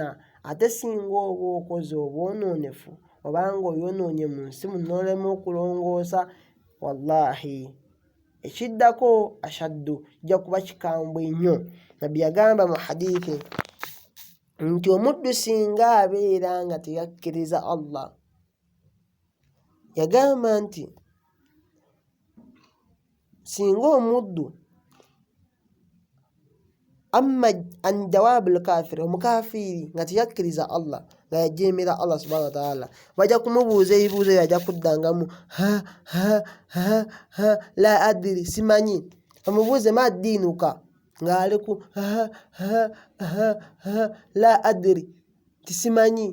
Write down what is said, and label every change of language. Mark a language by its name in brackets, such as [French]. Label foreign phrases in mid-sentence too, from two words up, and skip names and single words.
[Ganda] Ate singa oba okoze obwonoonefu, obanga oyonoonye mu nsi muno n'olema okulongoosa, wallahi ekiddako ashaddu, kijja kuba kikambwe nnyo. Nabbi yagamba mu hadithi nti omuddu singa abeera nga teyakkiriza Allah, yagamba nti singa omuddu [Arabic] أما عن جواب الكافر, [Ganda] omukafiiri nga teyakkiriza Allah, nga yajeemera Allah [Arabic] سبحانه وتعالى, [Ganda] bajja kumubuuza ebibuuzo ebyo, ajja kuddangamu [Arabic] لا أدري, [Ganda] simanyi. Bamubuuze [Arabic] ما دينك, [Ganda] ng'aleku [Arabic] لا أدري, [Ganda] tisimanyi.